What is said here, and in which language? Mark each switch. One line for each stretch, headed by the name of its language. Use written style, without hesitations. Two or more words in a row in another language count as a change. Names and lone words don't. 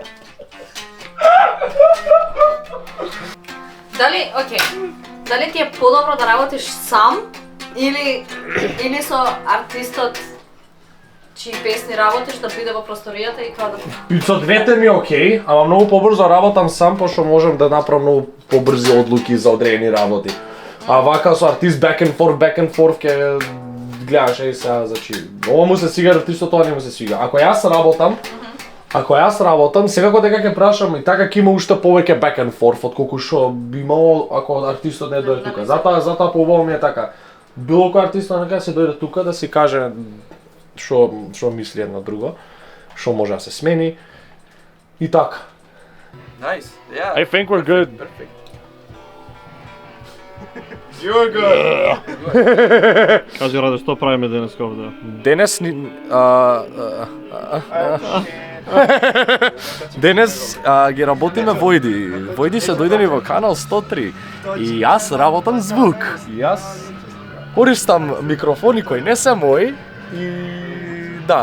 Macedonian: Дали ти е подобро да работиш сам или со артистот чии песни работиш да биде во просторијата и тоа да... И со двете ми е окей, ама многу побрзо работам сам, пошто можам да направам многу побрзи одлуки за одредени работи. А вака со артист
English: back and forth
Macedonian: ќе гледаш и сега, значи, ова му се свига артистот, тоа не му се свига. Ако јас работам, секако дека ќе прашам и така ќе има уште повеќе
English: back and forth
Macedonian: отколку што би имало ако артистот не дојде тука. Затоа поубаво ми е така. Било кој артист нека се дојде тука да си каже што мисли едно друго, што може да се смени и така.
English: Nice. Yeah. I think we're good. Perfect. You're good.
Macedonian: Кажи, Раде, што правиме денес овде? Денес Денес ги работиме Војди. Војди се дојдени во канал 103 и јас работам звук. И јас користам микрофони кои не се мои и да,